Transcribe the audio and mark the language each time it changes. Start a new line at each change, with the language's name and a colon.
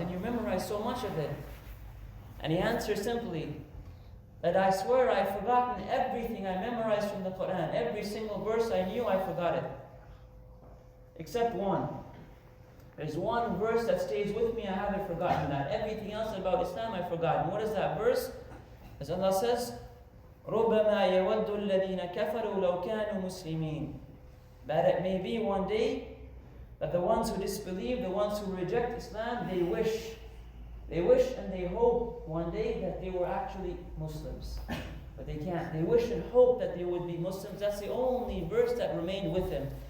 English: And you memorized so much of it. And he answers simply, that I swear I've forgotten everything I memorized from the Quran. Every single verse I knew, I forgot it. Except one. There's one verse that stays with me, I haven't forgotten that. Everything else about Islam I've forgotten. What is that verse? As Allah says,
Arabic: رُبَّمَا يَوَدُّ الَّذِينَ كَفَرُوا لَوْ كَانُوا مُسْلِمِينَ.
English: That it may be one day that the ones who disbelieve, the ones who reject Islam, they wish and they hope one day that they were actually Muslims. But they can't. They wish and hope that they would be Muslims. That's the only verse that remained with them.